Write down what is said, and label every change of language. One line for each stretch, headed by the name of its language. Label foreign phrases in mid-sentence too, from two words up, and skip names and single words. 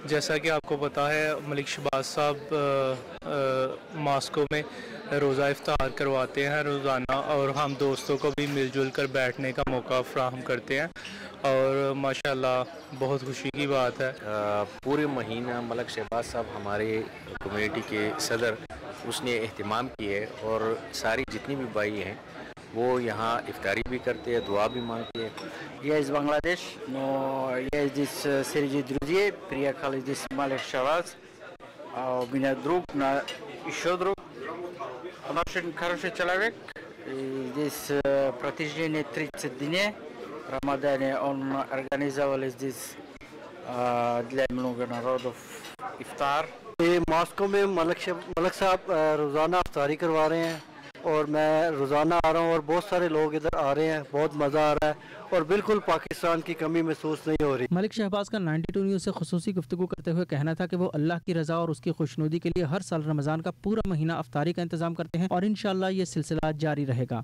Urdu: جیسا کہ آپ کو پتا ہے، ملک شہباز صاحب ماسکو میں روزہ افطار کرواتے ہیں روزانہ، اور ہم دوستوں کو بھی مل جل کر بیٹھنے کا موقع فراہم کرتے ہیں اور ماشاءاللہ بہت خوشی کی بات ہے. پورے مہینہ ملک شہباز صاحب ہمارے کمیونٹی کے صدر اس نے اہتمام کی ہے اور ساری جتنی بھی بھائی ہیں وہ یہاں افطاری بھی کرتے ہیں، دعا بھی مانگتے ہیں.
Russian: Я из Бангладеш, но я здесь среди друзей, приехал здесь Малик Шаваз, а у меня друг, еще друг, он очень хороший человек. И здесь протяжении 30 дней в Рамадане он организовал здесь для много народов इफ्तार।
Urdu: ماسکو میں ملک صاحب روزانہ افطاری کروا رہے ہیں اور میں روزانہ آ رہا ہوں اور بہت سارے لوگ ادھر آ رہے ہیں، بہت مزہ آ رہا ہے اور بالکل پاکستان کی کمی محسوس نہیں ہو رہی. ملک شہباز کا 92 نیوز سے خصوصی گفتگو کرتے ہوئے کہنا تھا کہ وہ اللہ کی رضا اور اس کی خوشنودی کے لیے ہر سال رمضان کا پورا مہینہ افطاری کا انتظام کرتے ہیں اور ان شاءاللہ یہ سلسلہ جاری رہے گا.